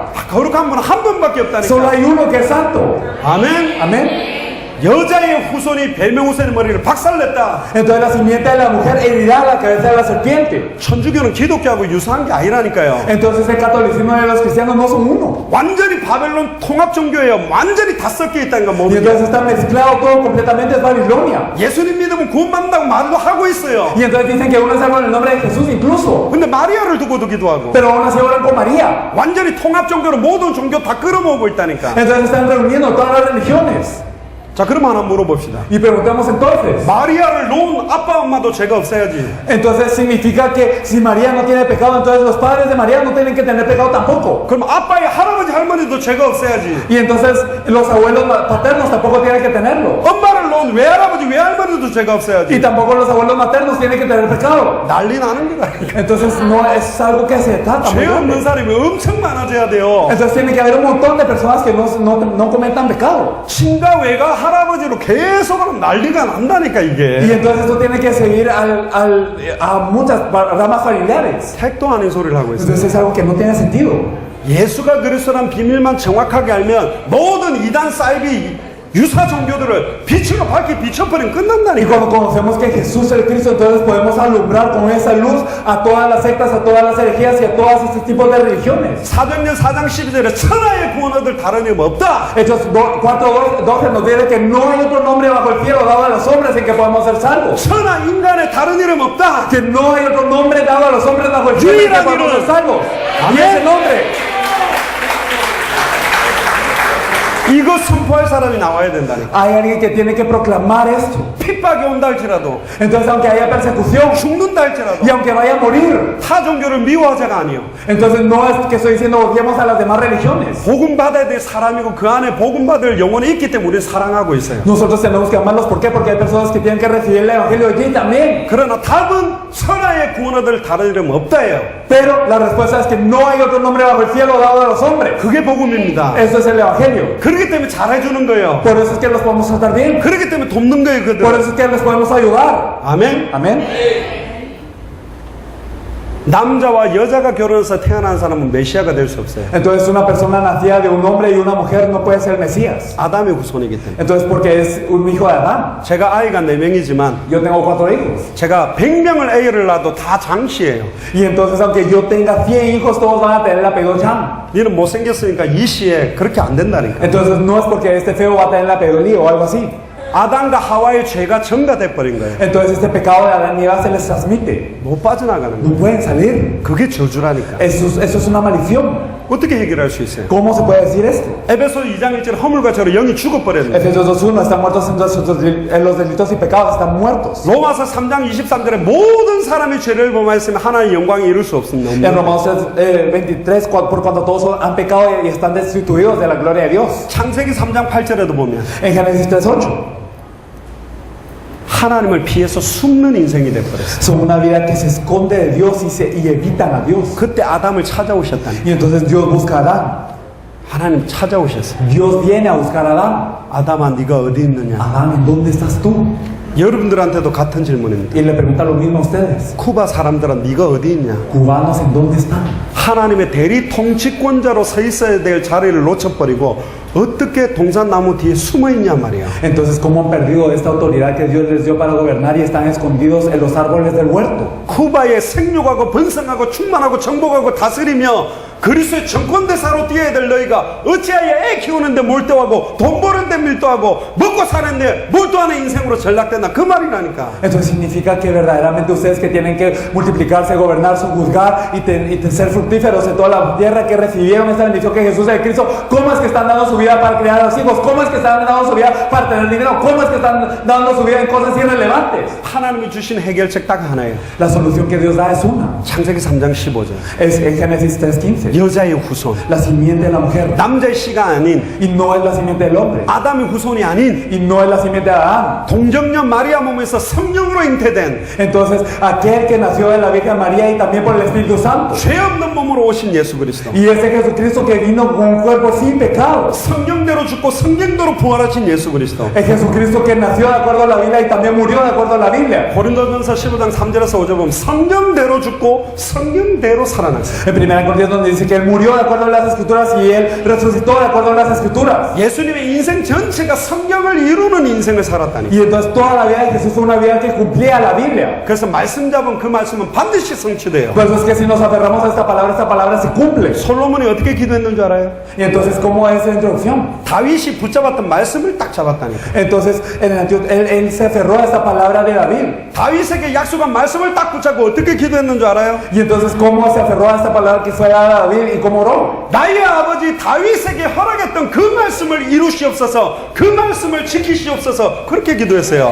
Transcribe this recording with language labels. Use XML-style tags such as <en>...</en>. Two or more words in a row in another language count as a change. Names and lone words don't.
<ko>거룩한 분은 한 분밖에 Solo 없다니까.</ko> <es>hay uno que es santo.</es> <ko>아멘.</ko> <es>Amén.</es> <ko>여자의 후손이 벨메우스의 머리를 박살냈다.</ko> <es>Entonces la simiente de la mujer herirá la cabeza de la serpiente.</es> <ko>천주교는 기독교하고 유사한 게 아니라니까요.</ko> <es>Entonces el catolicismo de los cristianos no son uno.</es> <ko>완전히 바벨론 통합 종교예요. 완전히 다 섞여 있다는 건 Y 뭡니까?</ko> <es>entonces está mezclado todo completamente, es Babilonia.</es> <ko>예수님 믿으면 구원받는다고 말도 하고 있어요.</ko> <es>Y entonces dicen que uno es salvo en el nombre de Jesús incluso.</es> <ko>근데 마리아를 두고도 기도하고</ko> <es>Pero aún así oran con María.</es> <ko>완전히 통합 종교로 모든 종교 다 끌어모으고 있다니까.</ko> <es>Entonces están reuniendo todas las religiones.</es> <ko>자, 그럼 하나 물어봅시다.</ko> <es>Y preguntamos entonces.</es> <ko>마리아를 놓은 아빠 엄마도 죄가 없어야지.</ko> <es>Entonces significa que si María no tiene pecado, entonces los padres de María no tienen que tener pecado tampoco.</es> <ko>그럼 아빠의 할아버지 할머니도 죄가 없어야지.</ko> <es>Y entonces los abuelos paternos tampoco tienen que tenerlo.</es> <ko>엄마를 놓은 외할아버지 외할머니도 죄가 Y 없어야지.</ko> <es>tampoco los abuelos maternos tienen que tener pecado.</es> <ko>난리 나는 거라니까.</ko> <es>Entonces no es algo que se trata. muy</es> <ko>죄 없는 grande. 사람이 엄청 많아져야 돼요.</ko> <es>Entonces tiene que haber un montón de personas que no cometan pecado.</es> <ko>친가 외가 할아버지로 계속 하면 난리가 난다니까 Y 이게.</ko> <es>entonces esto tiene que seguir a muchas ramas familiares.</es> <ko>택도 아닌 소리를 하고 있어요.</ko> <es>Entonces es algo que no tiene sentido.</es> <ko>예수가 그리스도란 비밀만 정확하게 알면 모든 이단 사이비 유사 종교들을 빛으로 밝게 비춰버리면 Y 끝난다니까.</ko> <es>cuando conocemos que Jesús es el Cristo, entonces podemos alumbrar con esa luz a todas las sectas, a todas las herejías y a todos estos tipos de religiones.</es> <ko>사도행전 4장 12절에 천하의 구원 얻을 다른 이름 없다.</ko> <es>Hechos 4:12 nos dice que no hay otro nombre bajo el cielo dado a los hombres en que podemos ser salvos.</es> <ko>천하 인간의 다른 이름 없다.</ko> <es>Que no hay otro nombre dado a los hombres bajo el cielo en que podemos ser salvos. Y ese nombre.</es> <ko>이거 선포할 사람이 나와야 된다니까.</ko> <es>Hay alguien que tiene que proclamar esto.</es> <ko>핍박이 온다 할지라도</ko> <es>Entonces, aunque haya persecución</es> <ko>죽는다 할지라도</ko> <es>y aunque vaya a morir,</es> <ko>타 종교를 미워하자가 아니요.</ko> <es>entonces no es que estoy diciendo odiemos a las demás religiones.</es> <ko>복음 받아야 될 사람이고 그 안에 복음 받을 영혼이 있기 때문에 우리는 사랑하고 있어요.</ko> <es>Nosotros tenemos que amarlos. ¿Por qué? Porque hay personas que tienen que recibir el evangelio allí también.</es> <ko>그러나 답은 천하의 구원 얻을 다른 이름 없다예요.</ko> <es>Pero la respuesta es que no hay otro nombre bajo el cielo dado a los hombres.</es> <ko>그게 복음입니다.</ko> <es>Eso es el evangelio.</es> <ko>그렇기 때문에 잘해주는 거예요.</ko> <es>Por eso es que los podemos tratar bien.</es> <ko>그렇기 때문에 돕는 거예요, Por 그들.</ko> <es>eso es que les podemos ayudar.</es> <ko>아멘.</ko> <es>Amén.</es> <ko>남자와 여자가 결혼해서 태어난 사람은 메시아가 될 수 없어요.</ko> <es>Entonces una persona nacida de un hombre y una mujer no puede ser el Mesías.</es> <ko>아담의 후손이기 때문에.</ko> <es>Entonces porque es un hijo de Adán.</es> <ko>제가 아이가 4명이지만</ko> <es>Yo tengo 4 hijos.</es> <ko>제가 100명을 애를 낳아도 다 장씨예요.</ko> <es>Y entonces aunque yo tenga 100 hijos, todos van a tener el apellido Chan.</es> <ko>니는 못생겼으니까 이씨에 그렇게 안 된다니까.</ko> <es>Entonces no es porque este feo va a tener el apellido Lee o algo así.</es> <ko>아담과 하와의 죄가 전가돼 버린 거예요.</ko> <es>Entonces este pecado de Adán y Eva se les transmite.</es> <ko>못 빠져나가는 No 거예요.</ko> <es>pueden salir.</es> <ko>그게 저주라니까.</ko> <es>Eso es una maldición.</es> <ko>어떻게 해결할 수 있어요?</ko> <es>¿Cómo se puede decir esto?</es> <ko>에베소 2장 1절 허물과 죄로 영이 죽어버렸는데</ko> <es>Efesios 2:1 están muertos en los delitos y pecados, están muertos.</es> <ko>로마서 3장 23절에 모든 사람이 죄를 범하였으면 하나님의 영광에 이룰 수 없습니다.</ko> <es>En Romanos 23, por cuando todos han pecado y están destituidos de la gloria de Dios.</es> <ko>창세기 3장 8절에도 보면</ko> <es>En Génesis 3:8</es> <ko>하나님을 피해서 숨는 인생이 돼버렸어요.</ko> <es>son una vida que se esconde de Dios y evitan a Dios.</es> <ko>그때 아담을 찾아오셨다니.</ko> <es>Y entonces Dios busca a Adán.</es> <ko>하나님 찾아오셨어요.</ko> <es>Dios viene a buscar a Adán.</es> <ko>아담아 네가 어디 있느냐.</ko> <es>Adán, ¿en dónde estás tú?</es> <ko>여러분들한테도 같은 질문입니다.</ko> <es>Y le pregunta lo mismo a ustedes.</es> <ko>쿠바 사람들은 네가 어디 있냐.</ko> <es>Cubanos, ¿en dónde están?</es> <ko>하나님의 대리 통치권자로 서 있어야 될 자리를 놓쳐버리고 어떻게 동산나무 뒤에 숨어 있냐 말이야.</ko> <es>Entonces, ¿cómo han perdido esta autoridad que Dios les dio para gobernar y están escondidos en los árboles del huerto?</es> <ko>쿠바에 생육하고 번성하고 충만하고 정복하고 다스리며 그리스도의 정권대사로 뛰어야 될 너희가 어찌하여 애 키우는데 몰두하고 돈 버는 데 일도 하고 먹고 사는데 뭘 또 하는 인생으로 전락된다 그 말이라니까.</ko> <es>Entonces significa que verdaderamente ustedes que tienen que multiplicarse, gobernar, sojuzgar y ser fructíferos en toda la tierra, que recibieron esta bendición que Jesús es el Cristo, ¿cómo es que están dando su vida para criar a los hijos? ¿Cómo es que están dando su vida para tener dinero? ¿Cómo es que están dando su vida en cosas irrelevantes?</es> <ko>하나님이 주신 해결책 딱 하나예요.</ko> <es>La solución que Dios da es una.</es> <ko>창세기 3장 15절.</ko> <es>Es en Génesis 3:15.</es> <ko>여자의 후손.</ko> <es>La simiente de la mujer.</es> <ko>남자의 씨가 아닌</ko> <es>Y no es la simiente del hombre.</es> <ko>아담의 후손이 아닌</ko> <es>Y no es la simiente de Adán.</es> <ko>동정녀 마리아 몸에서 성령으로 잉태된</ko> <es>Entonces, aquel que nació de la Virgen María y también por el Espíritu Santo.</es> <ko>죄 없는 몸으로 오신 예수 그리스도.</ko> <es>Y ese Jesucristo que vino con un cuerpo sin pecado.</es> <ko>성경대로 죽고 성경대로 부활하신 예수 그리스도.</ko> <es>El Jesucristo que nació de acuerdo a la Biblia y también murió de acuerdo a la Biblia.</es> <ko>고린도전서 15장 3절에서 5절 보면 성경대로 죽고 성경대로 살아났어요.</ko> <es>En 1 Corintios donde dice que Él murió de acuerdo a las Escrituras y Él resucitó de acuerdo a las Escrituras.</es> <ko>예수님의 인생 전체가 성경을 이루는 인생을 살았다니.</ko> <es>Y entonces toda la vida de Jesús fue una vida que cumplía la Biblia.</es> <ko>그래서 말씀 잡은 그 말씀은 반드시 성취돼요.</ko> <es>Por eso es que si nos aferramos a esta palabra se cumple.</es> <ko>솔로몬이 어떻게 기도했는 줄 알아요?</ko> <es>Y entonces, ¿cómo es la introducción?</es> <ko>다윗이 붙잡았던 말씀을 딱 잡았다니까.</ko> <es>Entonces, en el Antiguo, él se aferró a esta palabra de David.</es> <ko>다윗에게 약속한 말씀을 딱 붙잡고 어떻게 기도했는 줄 알아요?</ko> <es>Y entonces, ¿cómo se aferró a esta palabra que fue dada a David y cómo oró?</es> <ko>나의 아버지 다윗에게 허락했던 그 말씀을 이루시옵소서, 그 말씀을 지키시옵소서, 그렇게 기도했어요.</ko>